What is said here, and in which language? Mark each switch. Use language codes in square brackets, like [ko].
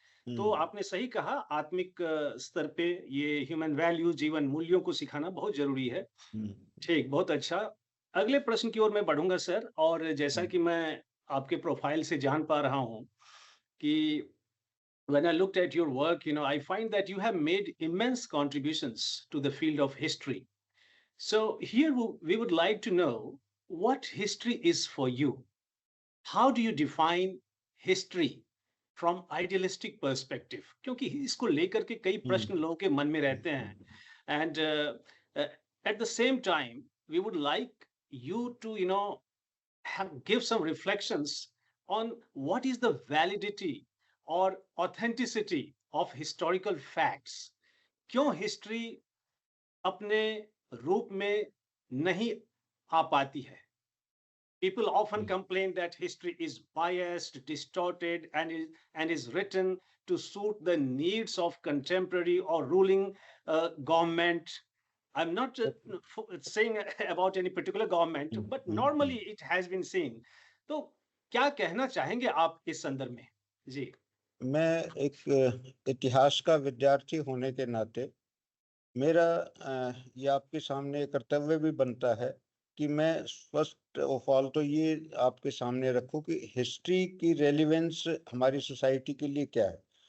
[hi] तो आपने सही कहा, आत्मिक स्तर पे ये ह्यूमन वैल्यू, जीवन मूल्यों को सिखाना बहुत ज़रूरी है। ठीक, बहुत अच्छा। अगले प्रश्न की ओर मैं बढ़ूँगा सर, और जैसा कि मैं आपके प्रोफ़ाइल से जान पा रहा हूँ कि [en] when I looked at your work, I find that you have made immense contributions to the field of history. So here we would like to know what history is for you. How do you define history from idealistic perspective? [hi] क्योंकि इसको लेकर के कई प्रश्न लोगों के मन में रहते हैं, [en] and at the same time we would like you to give some reflections on what is the validity or authenticity of historical facts. [hi] क्यों हिस्ट्री अपने रूप में नहीं आ पाती है? [en] People often complain that history is biased, distorted, and is written to suit the needs of contemporary or ruling government. I'm not saying about any particular government, but normally it has been seen. [hi] तो क्या कहना चाहेंगे आप इस संदर्भ में? जी। मैं एक इतिहास का विद्यार्थी होने के नाते मेरा ये आपके सामने कर्तव्य भी बनता है कि मैं [en] first of all [hi] तो ये आपके सामने रखूं कि हिस्ट्री की रेलिवेंस हमारी सोसाइटी के लिए क्या है।